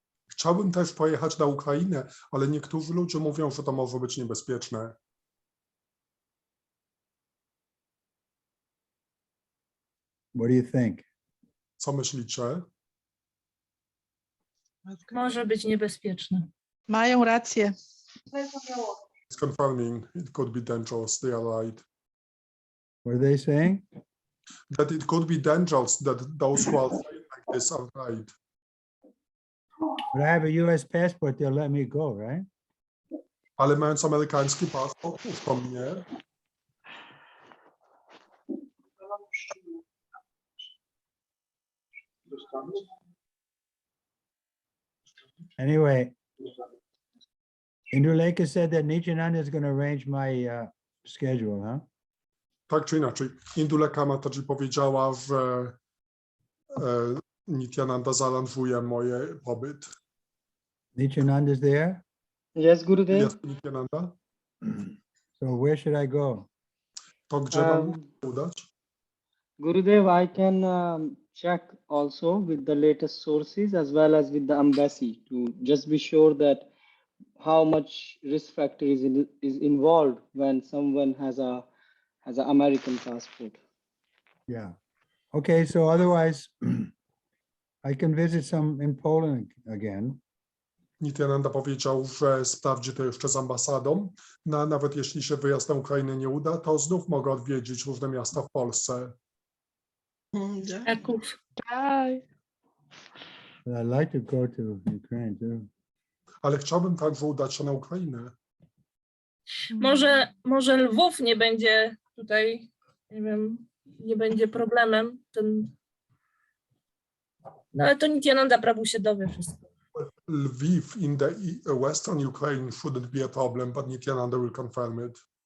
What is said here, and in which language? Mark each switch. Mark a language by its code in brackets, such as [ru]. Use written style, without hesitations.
[pl] Chciałbym też pojechać na Ukrainę, ale niektórzy ludzie mówią, że to może być niebezpieczne. [en] What do you think? [pl] Co myślicie? Może być niebezpieczne. Mają rację. [en] It's confirming it could be dangerous. They are right. What are they saying? That it could be dangerous, that those who are saying like this are right. But I have a U.S. passport, they'll let me go, right? [pl] Ale mając amerykański paszport, puszczą mnie. [en] Anyway, Induleka said that Nityananda is going to arrange my schedule, huh? [pl] Tak czy inaczej, Induleka też powiedziała, że Nityananda zaaranżuje moje pobyt. [en] Nityananda is there? Yes, Gurudev. [pl] Jest Nityananda? [en] So where should I go? [pl] To gdzie mam udać? [en] Gurudev, I can check also with the latest sources as well as with the embassy to just be sure that how much risk factor is involved when someone has an American passport. Yeah. Okay, so otherwise, I can visit some in Poland again. [pl] Nityananda powiedział, że sprawdzi to jeszcze z ambasadą. Nawet jeśli się wyjazd na Ukrainę nie uda, to znów mogę odwiedzić różne miasta w Polsce. Kraków. Tak. [en] But I'd like to go to Ukraine too. [pl] Ale chciałbym także udać się na Ukrainę. Może Lwów nie będzie tutaj, nie wiem, nie będzie problemem. No ale to Nityananda Prabhu się dowie wszystko. [en] Lviv in the western Ukraine shouldn't be a problem, but Nityananda will confirm it.